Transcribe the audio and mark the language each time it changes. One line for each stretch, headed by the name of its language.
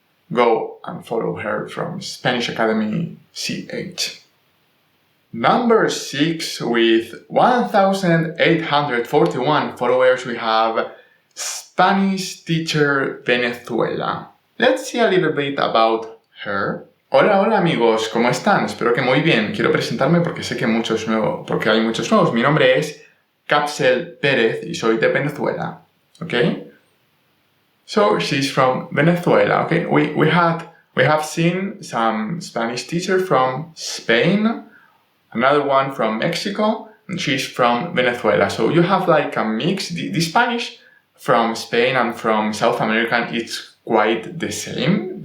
English: go and follow her from Spanish Academy CH. Number 6, with 1,841 followers, we have Spanish Teacher Venezuela. Let's see a little bit about her.
Spanish: Hola amigos, ¿cómo están? Espero que muy bien. Quiero presentarme porque sé que hay muchos nuevos. Mi nombre es Capsel Pérez y soy de Venezuela.
English: Okay? So she's from Venezuela. Okay? We have seen some Spanish teacher from Spain, another one from Mexico, and she's from Venezuela. So you have like a mix. The Spanish from Spain and from South America, it's quite the same.